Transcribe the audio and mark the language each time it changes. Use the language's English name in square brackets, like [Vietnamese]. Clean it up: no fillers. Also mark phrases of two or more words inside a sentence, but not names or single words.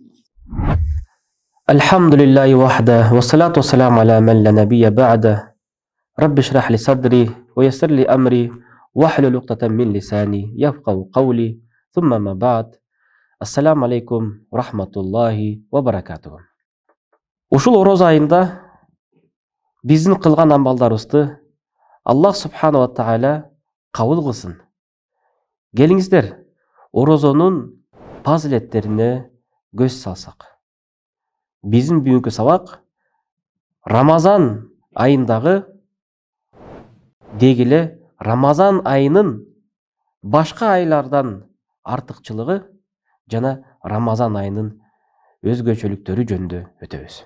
[Arabic] الحمد لله وحده والصلاة والسلام على من لا نبي بعده. رب اشرح لي صدري ويسر لي أمري واحلل عقدة من لساني يفقهوا قولي ثم ما بعد. السلام عليكم ورحمة الله وبركاته. [Kyrgyz] Ушул ороза айында биздин кылган амалдарыбызды Аллах [Arabic] سبحانه وتعالى [Kyrgyz] кабыл кылсын. Келиңиздер, орозонун фазилеттерине көз салсак. Биздин бүгүнкү сабак Рамазан айындагы дегиле Рамазан айынын башка айлардан артыкчылыгы жана Рамазан айынын өзгөчөлүктөрү жөнүндө өтөбүз.